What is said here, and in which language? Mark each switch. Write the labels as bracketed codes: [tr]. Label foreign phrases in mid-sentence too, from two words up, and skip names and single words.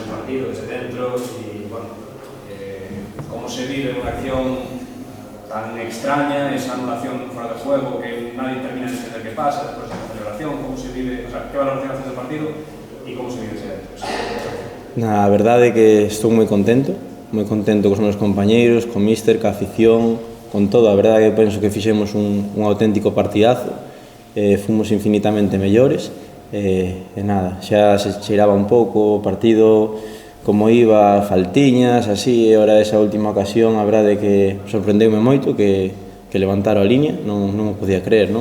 [es] partido desde dentro y, bueno, cómo se vive una acción tan extraña, esa anulación fuera de juego que nadie termina de entender qué pasa después de la celebración, cómo se vive, o sea, qué valoración haces del partido y cómo se vive desde dentro. [gl] A verdade é que estou moi contento cos meus compañeiros, con míster, ca afición, con todo. A verdade é que penso que fixemos un auténtico partidazo, fomos infinitamente mellores, e nada, xa se cheiraba un pouco o partido como iba, faltiñas, así, e ora esa última ocasión, a verdade é que sorprendeume moito que levantara a liña, non o podía creer, non?